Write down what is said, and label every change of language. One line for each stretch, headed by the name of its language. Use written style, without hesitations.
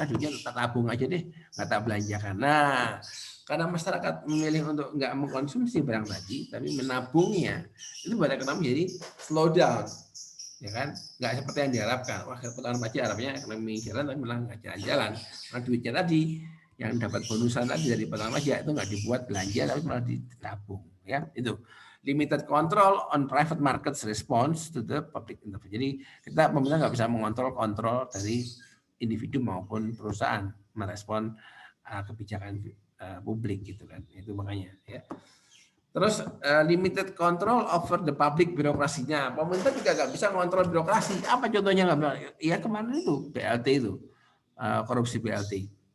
Indonesian: Duitnya tak tabung aja deh, nggak tak belanjakan. Nah, karena masyarakat memilih untuk nggak mengkonsumsi barang tadi, tapi menabungnya, itu buat ekonomi jadi slow down. Ya kan? Nggak seperti yang diharapkan. Wah, potongan pajak harapnya ekonomi jalan, tapi malah nggak jalan-jalan. Karena duitnya tadi yang dapat bonusan tadi dari potongan pajak itu nggak dibuat belanja tapi malah ditabung, ya.
English: Itu limited control on private markets response to the public intervention.
Indonesian: Jadi kita pemerintah nggak bisa mengontrol dari individu maupun perusahaan merespon kebijakan publik gitu kan. Itu makanya ya.
English: Terus limited control over the public birokrasinya.
Indonesian: Pemerintah juga nggak bisa mengontrol birokrasi. Apa contohnya nggak bisa? Ya kemarin itu BLT itu korupsi BLT.